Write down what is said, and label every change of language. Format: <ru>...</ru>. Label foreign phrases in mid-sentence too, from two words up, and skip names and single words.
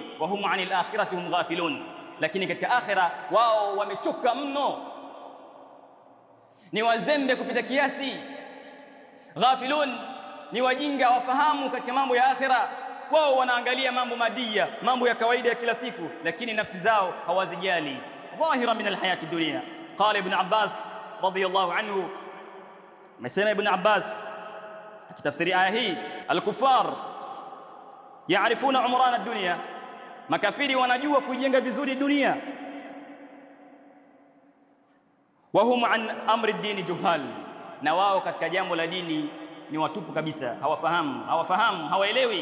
<ar>وهم عن الآخرة هم غافلون,</ar> <sw>lakini katika akhira wao wamechoka mno, ni wazembe kupita kiasi. Ghafilun ni wajinga, wafahamu katika mambo ya akhira. Wao wanaangalia mambo madia, mambo ya kawaida ya kila siku, lakini nafsi zao hawazijali.</sw> <ar>ظاهرا من الحياة الدنيا قال ابن عباس رضي الله عنه,</ar> <sw>amesema Ibn Abbas akitafsiri aya hii,</sw> <ar>الكفار يعرفون عمران الدنيا,</ar> <sw>makafiri wanajua kuijenga vizuri dunia.</sw> <ar>وهم عن أمر الدين جهال,</ar> <sw>na wao katika jambo la dini ni watupu kabisa, hawafahamu, hawaelewi.</sw>